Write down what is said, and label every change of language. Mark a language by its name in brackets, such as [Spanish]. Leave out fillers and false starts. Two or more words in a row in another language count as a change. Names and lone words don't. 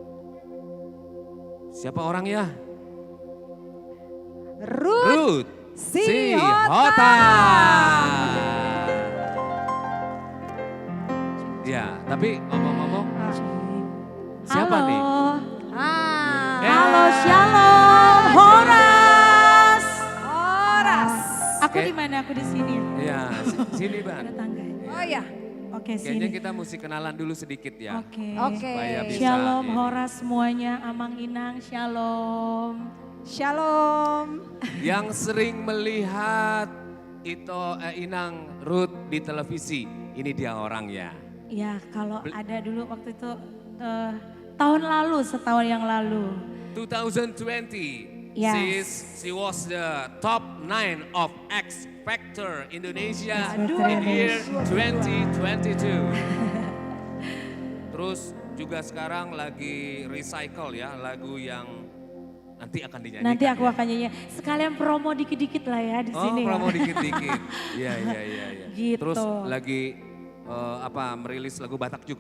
[Indonesian] Siapa orangnya? Ruth Sihota. Ya, tapi ngomong-ngomong, siapa nih? Halo, shalom, Horas. Horas. Aku di mana? Aku di sini. Ya, sini Bang. Oh ya. Oke, Kayaknya sini. kita mesti kenalan dulu sedikit ya. Oke. Supaya bisa Shalom, ini. Horas semuanya. Amang Inang, shalom. Shalom. Yang sering melihat Inang Ruth di televisi, ini dia orangnya. Ya, kalau ada dulu waktu itu tahun lalu, setahun yang lalu. 2020, Yes. [English] she was the top 9 of X Factor Indonesia X in Factor year Indonesia. [Indonesian] 2022. Terus juga sekarang lagi recycle ya lagu yang Nanti akan dinyanyikan. Nanti aku ya? akan nyanyi. Sekalian promo dikit-dikit lah ya di sini. promo ya. dikit-dikit. Iya. Gitu. Terus lagi merilis lagu Batak juga?